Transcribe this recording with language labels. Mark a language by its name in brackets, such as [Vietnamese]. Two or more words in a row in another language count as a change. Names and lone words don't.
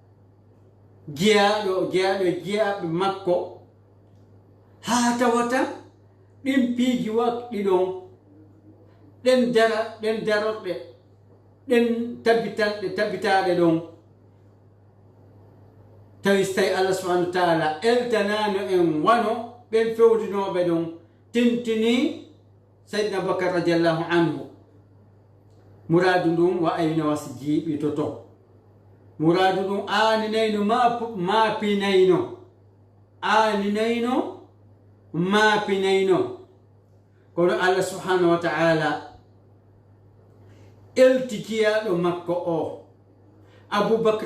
[Fula] giyaɓe makko ha tawata ɗin piiji waɗɗi ɗon ɗen darorɗe ɗen tabbitaɗe ɗon tawi so tawi Allah [Arabic] سبحانه وتعالى [Fula] eltanano en wano ɓen fewdinoɓe ɗon tintini sayyidina Bakar [Arabic] رضي الله عنه [Fula] muradu ndum wa ayna wasi jiiɓi to muradu ɗum aaninayno maapinayno kono Allah [Arabic] سبحانه وتعالى [Fula] elti jiyaɗo makko o Abubakar